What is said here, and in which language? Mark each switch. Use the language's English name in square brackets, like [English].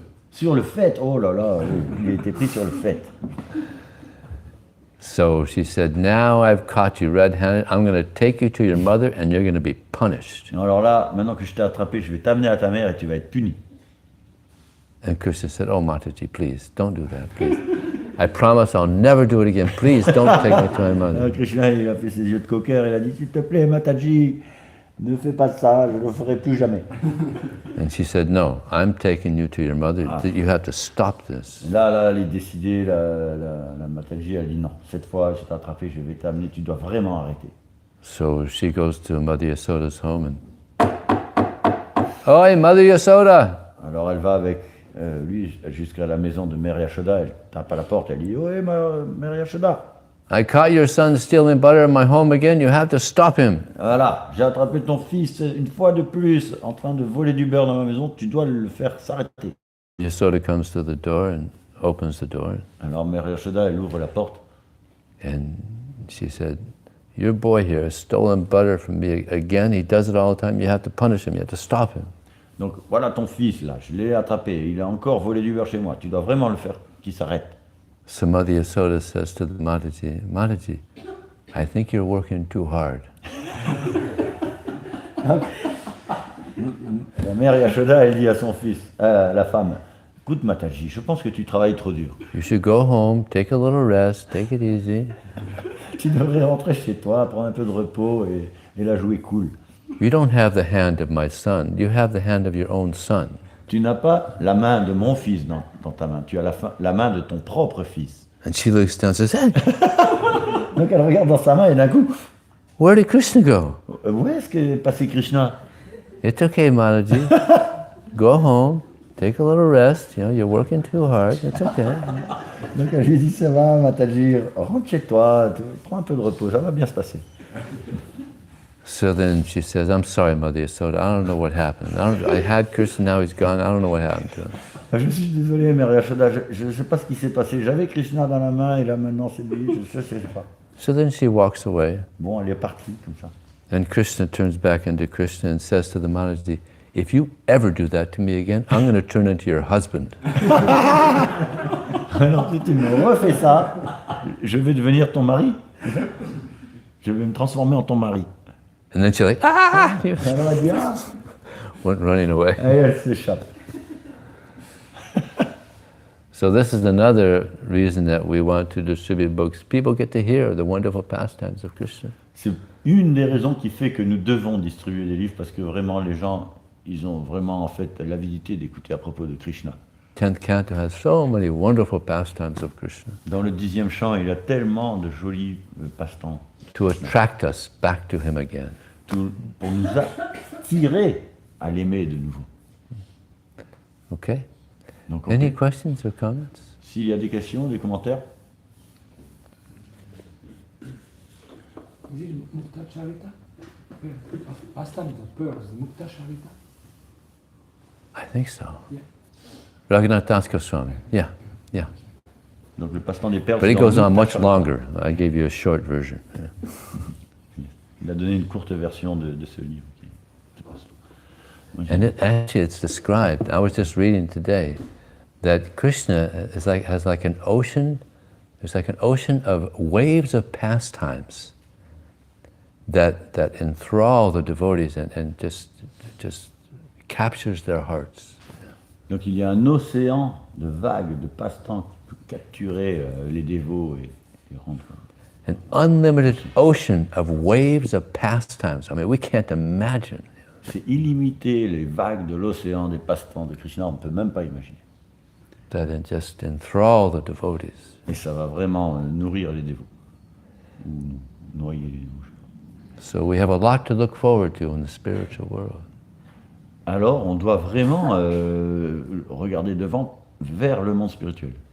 [French] Sur le fait, oh là là, il a été pris sur le fait. [English] So she said, now I've caught you red-handed, I'm going to take you to your mother and you're going to be punished. [French] Alors là, maintenant que je t'ai attrapé, je vais t'amener à ta mère et tu vas être puni. [English] And Krishna said, oh Mataji, please, don't do that, please. I promise I'll never do it again. Please don't take me to my mother. [French] Krishna, il a fait ses yeux de coqueur, il a dit, s'il te plaît, Mataji, ne fais pas ça, je ne le ferai plus jamais. [English] And she said, no, I'm taking you to your mother. You have to stop this. [French] Là, elle est décidée, la Mataji, elle dit, non, cette fois, je t'ai attrapé, je vais t'amener, tu dois vraiment arrêter. [English] So she goes to Mother Yasoda's home and, Oi, Mother Yasoda! [French] Alors elle va avec lui jusqu'à la maison de Mère Yashoda, elle tape à la porte, elle dit, oui, Mère Yashoda. [English] I caught your son stealing butter in my home again, you have to stop him. [French] Voilà, j'ai attrapé ton fils une fois de plus en train de voler du beurre dans ma maison, tu dois le faire s'arrêter. [English] Yasoda comes to the door and opens the door. [French] Alors Mère Yashoda, elle ouvre la porte. [English] And she said, your boy here has stolen butter from me again, he does it all the time, you have to punish him, you have to stop him. [French] Donc voilà ton fils là, je l'ai attrapé, il a encore volé du beurre chez moi, tu dois vraiment le faire qu'il s'arrête. [English] So Mother Yasoda says to the Mataji, Mataji, I think you're working too hard. [French] La Mère Yashoda, elle dit à son fils, la femme, écoute Mataji, je pense que tu travailles trop dur. [English] You should go home, take a little rest, take it easy. [French] Tu devrais rentrer chez toi, prendre un peu de repos et la jouer cool. [English] You don't have the hand of my son, you have the hand of your own son. [French] Tu n'as pas la main de mon fils dans ta main, tu as la main de ton propre fils. [English] And she looks down and says, hey, [French] Donc elle regarde dans sa main et d'un coup, [English] where did Krishna go? [French] où est-ce qu'est passé Krishna? [English] It's okay, Mataji. Go home, take a little rest, you're working too hard, it's okay. [French] Donc elle lui dit, ça va Mataji, rentre chez toi, prends un peu de repos, ça va bien se passer. [English] So then she says, I'm sorry, Mother Yasoda, I don't know what happened. I had Krishna, now he's gone, I don't know what happened to him. [French] Je suis désolé, Mère Yashoda, je ne sais pas ce qui s'est passé. J'avais Krishna dans la main et là maintenant c'est lui, je ne sais pas. [English] So then she walks away. [French] Bon, elle est partie comme ça. [English] And Krishna turns back into Krishna and says to the Maharaji, if you ever do that to me again, I'm going to turn into your husband. [French] Alors si tu me refais ça, je vais devenir ton mari. Je vais me transformer en ton mari. [English] And then she's like, ah! [French] Alors elle dit, ah, [English] Went running away. [French] et elle s'échappe. [English] So this is another reason that we want to distribute books. People get to hear the wonderful pastimes of Krishna. [French] C'est une des raisons qui fait que nous devons distribuer des livres, parce que vraiment les gens, ils ont vraiment en fait l'avidité d'écouter à propos de Krishna. [English] 10th canto has so many wonderful pastimes of Krishna [French] Dans le 10e chant, il y a tellement de jolis passe-temps [English] to attract us back to him again. [French] pour nous attirer à l'aimer de nouveau. [English] Okay? [French] Donc, [English] Any questions or comments? [French] s'il y a des questions, des commentaires, [English] Is it Mukta Charita? Pastime of pearls, Mukta Charita? I think so. Yeah. Raghunath Das Goswami. Yeah, yeah. [French] donc le passe-temps des perles. [English] But it [French] c'est dans [English] goes on [French] Mukta [English] much [French] Charita. [English] longer. I gave you a short version. Yeah. [French] Il a donné une courte version de ce livre. [English] And actually, it's described. I was just reading today that Krishna has like an ocean. There's like an ocean of waves of pastimes that enthrall the devotees and just captures their hearts. [French] Donc il y a un océan de vagues, de passe-temps qui peut capturer les dévots et rendre. [English] An unlimited ocean of waves of pastimes. I mean, we can't imagine. [French] C'est illimité les vagues de l'océan des passe-temps de Krishna, on ne peut même pas imaginer. [English] That just enthrall the devotees. [French] Et ça va vraiment nourrir les dévots. Ou noyer les dévots. [English] So we have a lot to look forward to in the spiritual world. [French] Alors on doit vraiment regarder devant vers le monde spirituel.